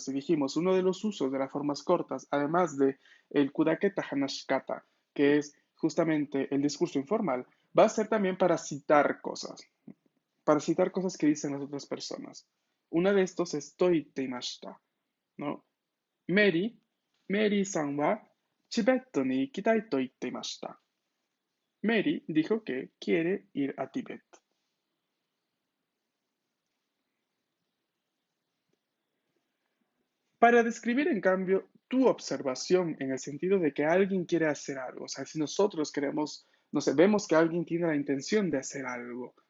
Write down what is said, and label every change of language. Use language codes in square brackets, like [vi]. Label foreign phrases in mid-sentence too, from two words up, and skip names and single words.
[es] Y dijimos, uno de los usos de las formas cortas, además de el [ja] くだけた話し方, [es] que es justamente el discurso informal, va a ser también para citar cosas que dicen las otras personas. Una de estos es toitemashita, ¿no? [ja] Mary, メアリーさんはチベットに行きたいと言っていました. [es] Mary dijo que quiere ir a Tibet. Para describir, en cambio, tu observación en el sentido de que alguien quiere hacer algo, o sea, si nosotros queremos, no sé, vemos que alguien tiene la intención de hacer algo, ¿no?